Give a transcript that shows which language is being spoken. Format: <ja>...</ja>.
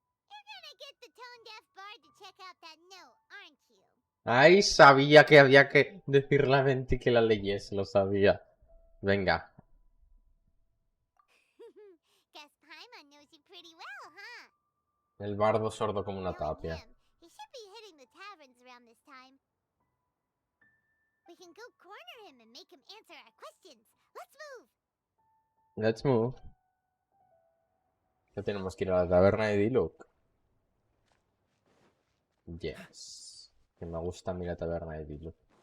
<en>You're gonna get the tone-deaf bard to check out that note, aren't you?</en> <es>Ay, sabía que había que decir la mente y que la leyese, lo sabía. Venga.</es> <en>Guess Paimon knows you pretty well, huh?</en> <es>El bardo sordo como una</es> <en>Knowing</en> <es>tapia.</es> <en>him, he should be hitting the taverns around this time. We can go corner him and make him answer our questions. Let's move. Let's move.</en> <es>Ya tenemos que ir a la taberna de Diluc.</es> <en>Yes.</en> <es>Que me gusta a mí la taberna de Diluc.</es>